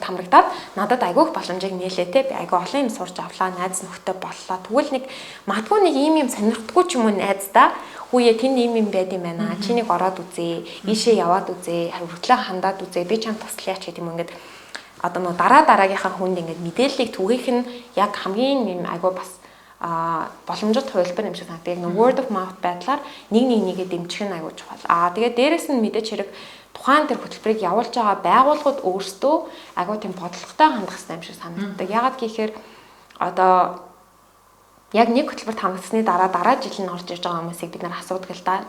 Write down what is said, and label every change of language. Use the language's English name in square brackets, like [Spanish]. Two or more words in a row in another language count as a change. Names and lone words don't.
[Mongolian] хамрагдаад надад айгүйх боломжийг нээлээ те би айгүй олон юм сурч авлаа найз нөхдөд боллоо тэгвэл нэг магадгүй нэг ийм юм сонирхдаггүй ч юм уу найздаа хүүе тэнд ийм юм байд юм байна чи нэг ороод үзээ ийшээ яваад үзээ хөргөлөө хандаад үзээ би чам туслаяач гэдэг юм ингээд одоо нөө дараагийнхаа хүнд ингээд мэдээллийг түгээх нь яг хамгийн юм айгүй бас боломжит хувилбар юм шиг санагдав. Яг [English] word of mouth [Mongolian] байдлаар нэгээ дэмжих нь айгүй чухал. Тэгээд дээрэс нь мэдээч хэрэг тухайн тэр хөтөлбөрийг явуулж байгаа байгууллагууд өөрсдөө агуу тийм бодлоготой хандах хэрэгтэй юм шиг санагддаг. Яагаад гэхээр одоо яг нэг хөтөлбөрт хамрагдсны дараа жил нь орж ирж байгаа хүмүүсийг бид нар асуудаг л да.